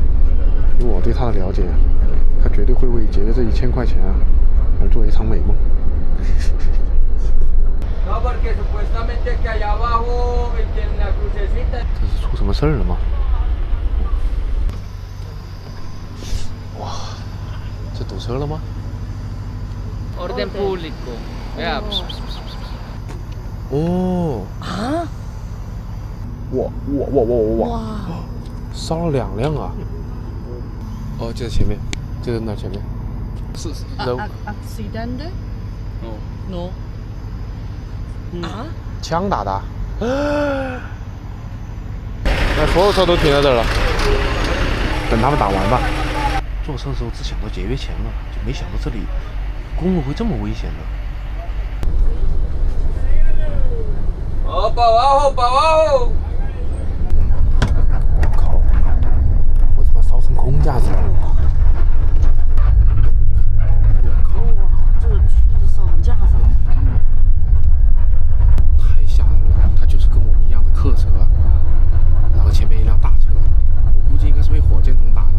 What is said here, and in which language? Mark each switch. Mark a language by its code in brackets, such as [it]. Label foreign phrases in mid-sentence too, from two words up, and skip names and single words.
[zh] 以我对他的了解，他绝对会为节约这1000块钱啊而做一场美梦。这是出什么事儿了吗？哇，这堵车了吗？ [es] Orden público. Ya. 哦啊！哇！ [zh] 烧了2辆啊！哦，就在前面，就在那前面。是 [es] Accidente? No. No. 啊？ [zh] 枪打的。那所有车都停在这儿了，等他们打完吧。坐车的时候只想到节约钱了，就没想到这里公路会这么危险的。 [es] Oh, para abajo, para abajo. [zh] 靠！我他妈烧成空架子了！这个去上架子了。太吓人了，它就是跟我们一样的客车，然后前面一辆大车，我估计应该是被火箭筒打的。